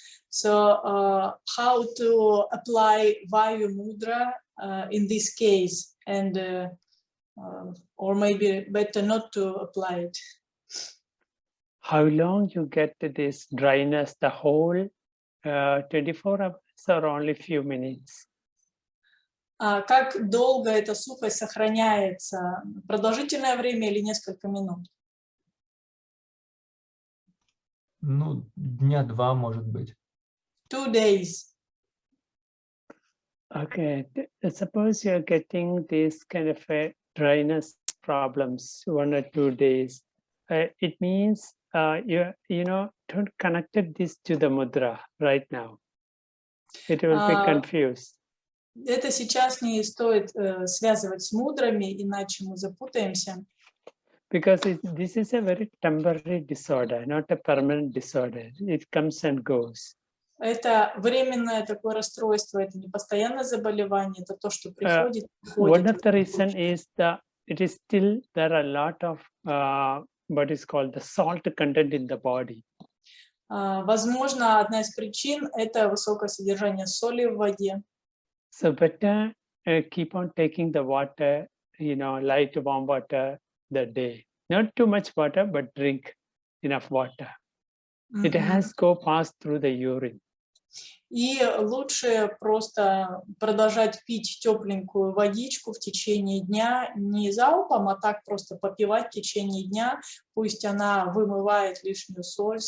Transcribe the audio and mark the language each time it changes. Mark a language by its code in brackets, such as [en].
[en] So how to apply Vayu Mudra in this case, and or maybe better not to apply it. How long you get this dryness, the whole 24 hours or only few minutes? [ru] Как долго эта сухость сохраняется? Продолжительное время или несколько минут? Ну, дня два, может быть. [en] 2 days. Okay, suppose you're getting this kind of a dryness problems 1 or 2 days. It means you know, don't connect this to the mudra right now. It will be confused. [ru] Это сейчас не стоит связывать с мудрами, иначе мы запутаемся. [en] Because this is a very temporary disorder, not a permanent disorder. It comes and goes. [ru] Это временное такое расстройство, это не постоянное заболевание, это то, что приходит. [en] One of the reason is that it is still there are a lot of what is called the salt content in the body. [ru] Возможно, одна из причин это высокое содержание соли в воде. [en] So better keep on taking the water, you know, light warm water the day. Not too much water, but drink enough water. It has go pass through the urine. [ru] И лучше просто продолжать пить тепленькую водичку в течение дня, не залпом, а так просто попивать в течение дня, пусть она вымывает лишнюю соль.